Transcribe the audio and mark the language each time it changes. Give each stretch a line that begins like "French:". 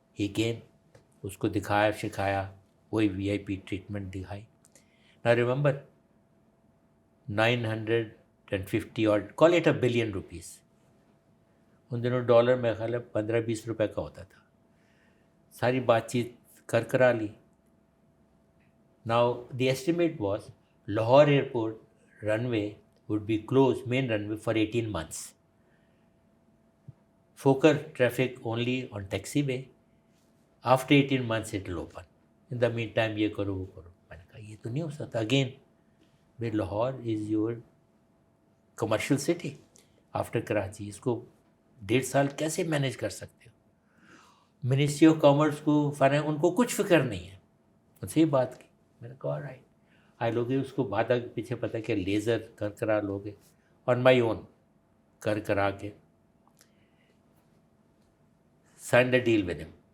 English: He came,
Urdu: اس کو دکھایا سکھایا, وہی VIP ٹریٹمنٹ دکھائی.
English: Now remember, 950 or call it $1 billion.
Urdu: ان دنوں ڈالر میں خیال ہے 15-20 روپے کا ہوتا تھا. ساری بات چیت کرا لی.
English: Now the estimate was Lahore airport runway would be closed, main runway, for 18 months. Fokker traffic only on taxiway. After 18 months it will open. In the meantime
Urdu: یہ کرو وہ کرو. میں نے کہا یہ تو نہیں ہو سکتا.
English: Again, Lahore is your commercial city after Karachi.
Urdu: اس کو 1.5 سال کیسے مینیج کر سکتے ہو؟ منسٹری آف کامرس کو ان کو کچھ فکر نہیں ہے. ان سے یہ بات کی. میں نے کہا رائٹ. آئی لوگے اس کو بعد آگے پیچھے پتہ کہ لیزر کرا لوگے آن مائی اون کرا کے
English: Sign the deal with him.